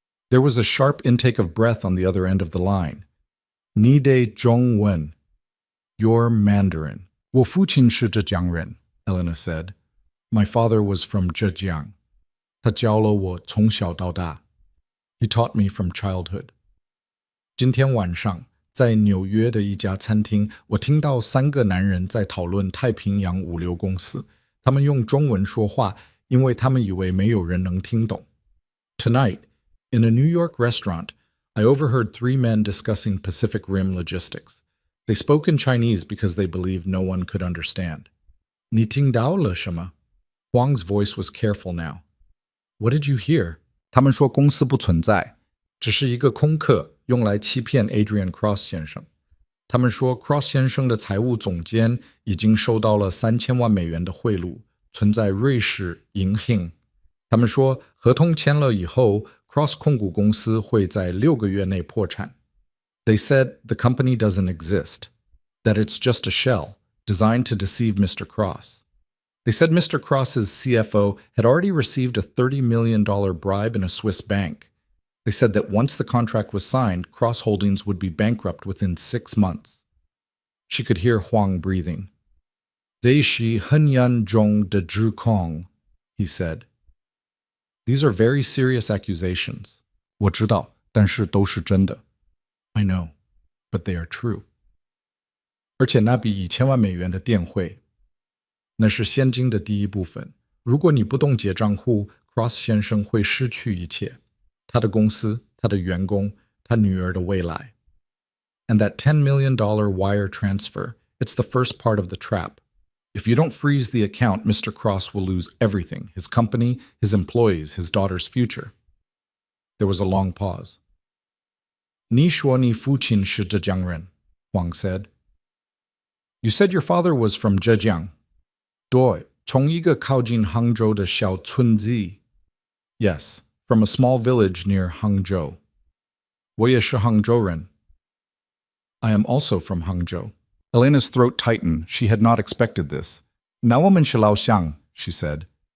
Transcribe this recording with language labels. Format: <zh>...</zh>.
<en>There was a sharp intake of breath on the other end of the line.</en> <zh>"Ni de zhong wen."</zh> <en>"Your Mandarin."</en> <zh>"Wo fuqin shi Zhejiang ren,"</zh> <en>Elena said. "My father was from Zhejiang.</en> <zh>他教了我从小到大.</zh> <en>He taught me from childhood."</en> <zh>今天晚上，在纽约的一家餐厅，我听到3个男人在讨论太平洋物流公司。他们用中文说话，因为他们以为没有人能听懂。</zh> <en>Tonight, in a New York restaurant, I overheard 3 men discussing Pacific Rim Logistics. They spoke in Chinese because they believed no one could understand.</en> <zh>你听到了什么?</zh> <en>Huang's voice was careful now. What did you hear?</en> <zh>他们说公司不存在，只是一个空壳，用来欺骗 Adrian Cross 先生。他们说 Cross 先生的财务总监已经收到了3000万美元的贿赂，存在瑞士银行。他们说合同签了以后 Cross 控股公司会在6个月内破产。</zh> <en>They said the company doesn't exist, that it's just a shell designed to deceive Mr. Cross. They said Mr. Cross's CFO had already received a $30 million bribe in a Swiss bank. They said that once the contract was signed, Cross Holdings would be bankrupt within 6 months. She could hear Huang breathing.</en> <zh>这是很严重的指控,</zh> <en>he said. These are very serious accusations.</en> <zh>我知道，但是都是真的。</zh> <en>I know, but they are true.</en> <zh>而且那笔1000万美元的电汇，那是现金的第一部分。如果你不冻结账户 ，Cross 先生会失去一切。他的公司，他的员工，他女儿的未来。</zh> <en>And that $10 million wire transfer, it's the first part of the trap. If you don't freeze the account, Mr. Cross will lose everything, his company, his employees, his daughter's future. There was a long pause.</en> <zh>你说你父亲是浙江人,</zh> <en>Huang said. You said your father was from Zhejiang.</en> <zh>对，从一个靠近杭州的小村子。</zh> <en>Yes, from a small village near Hangzhou.</en> <zh>我也是杭州人.</zh> <en>I am also from Hangzhou. Elena's throat tightened. She had not expected this.</en> <zh>那我们是老乡,</zh> <en>she said.</en>